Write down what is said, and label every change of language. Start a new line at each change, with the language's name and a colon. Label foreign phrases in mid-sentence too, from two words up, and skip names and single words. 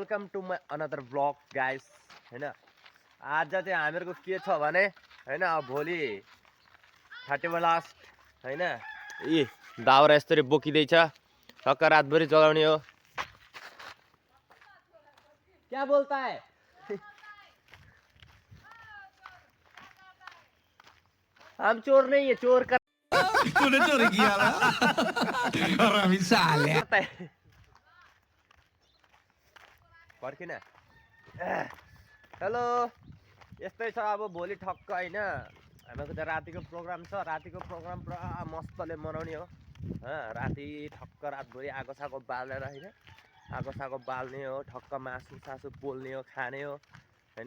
English: welcome to my another blog guys
Nepali: हैन। आज चाहिँ हामीहरूको के छ भने हैन, अब भोलि 31 लास्ट हैन। यी दाउरा यसरी बोकिँदैछ, टक्क रातभरि चलाउने हो।
Hindi: क्या बोलता है? हम चोर नहीं है, चोर कर तूने चोरी किया ना हरामी साले।
Nepali: पर्खिन। हेलो, यस्तै छ अब भोलि ठक्क हैन। हामीको त रातिको प्रोग्राम छ, रातिको प्रोग्राम पुरा मस्तले मनाउने हो। राति ठक्क रातभरि आगो सागो बालेर हैन, आगो सागो बाल्ने हो, ठक्क मासु सासु पोल्ने हो, खाने हो हैन।